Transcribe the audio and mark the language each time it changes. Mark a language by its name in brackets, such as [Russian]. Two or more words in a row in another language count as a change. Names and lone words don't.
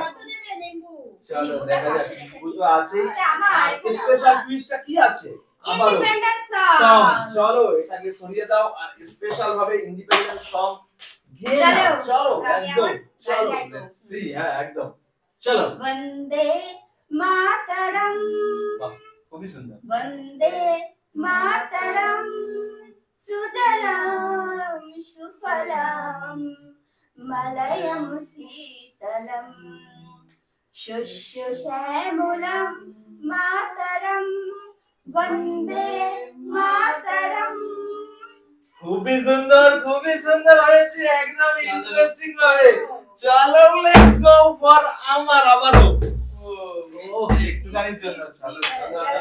[Bangla] চলো দেখা যাক। নিম্বু তো আছেই। আর [English] special twist [Bangla] কি আছে? আবারও ইন্ডিপেন্ডেন্স সং। সং। চলো এটাকে সরিয়ে দাও আর স্পেশাল ভাবে [English] independence song [Bangla] গেয়ে চলো, নাও। চলো আমি একদম আমার চলো গাইবো। [English] let's see. [Bangla] হ্যাঁ একদম চলো। [Sanskrit] वंदे मातरम, [Bangla] বাহ, খুবই সুন্দর। [Sanskrit] वंदे मातरम, सुजलाम सुफलाम, मलयम शीतलम, शुश्रुषैमुलम मातरम, वंदे मातरम। [Bangla] খুবই সুন্দর, খুবই সুন্দর হয়েছে, একদম ইন্টারেস্টিং ভাবে। চলো [English] let's go for [Bangla] আমার আবারও। ও একটুখানির জন্য। চলো চলো